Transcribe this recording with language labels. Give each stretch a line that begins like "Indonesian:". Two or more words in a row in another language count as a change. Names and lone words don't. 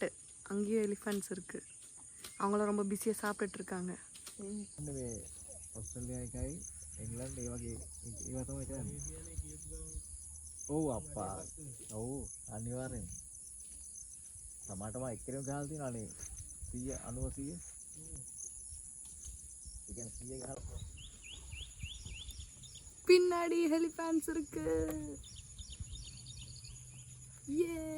Tamil: அங்கேயும் எலிஃபண்ட்ஸ் இருக்கு. அவங்களும் ரொம்ப பிஸியாக சாப்பிட்டுட்டு இருக்காங்க.
Sinhala: ඔස්ට්‍රේලියාවයි එංගලන්ඩ් ඒ වගේ ඒවා තමයි කරන්නේ. ඔව් අප්පා. ඔව් අනිවාර්යෙන්. සමහරටම එක්කෙනෙක් ගහලා තියෙනවානේ 100 90 100. ඒ කියන්නේ 100 ගහලා
Tamil: பின்னாடி எலிஃபண்ட்ஸ் இருக்கு. ஏ